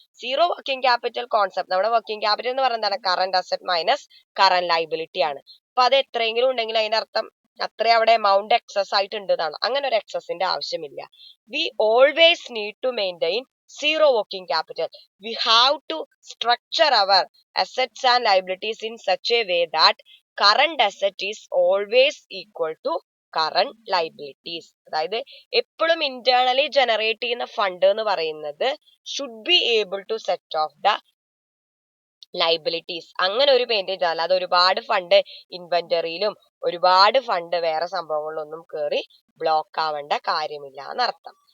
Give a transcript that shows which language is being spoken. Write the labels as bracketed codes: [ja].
[ml] Zero working capital concept നമ്മുടെ working capital എന്ന് പറയുന്നത് current asset minus current liability ആണ്. അപ്പൊ അത് എത്രയെങ്കിലും ഉണ്ടെങ്കിൽ അതിന്റെ അർത്ഥം അത്ര അവിടെ എമൗണ്ട് എക്സസ് ആയിട്ടുണ്ട് എന്നാണ്. അങ്ങനെ ഒരു എക്സസിന്റെ ആവശ്യമില്ല. [en] We always need to maintain zero working capital. We have to structure our assets and liabilities in such a way that current asset is always equal to current liabilities. [ml] അതായത് എപ്പോഴും [en] internally generate [ml] ചെയ്യുന്ന fund എന്ന് പറയുന്നത് [en] should be able to set off the liabilities. [ml] അങ്ങനെ ഒരു maintain ചെയ്താൽ അത് ഒരുപാട് ഫണ്ട് ഇൻവെന്ററിയിലും ഒരുപാട് ഫണ്ട് വേറെ സംഭവങ്ങളിലൊന്നും കയറി ബ്ലോക്ക് ആവേണ്ട കാര്യമില്ല എന്നർത്ഥം.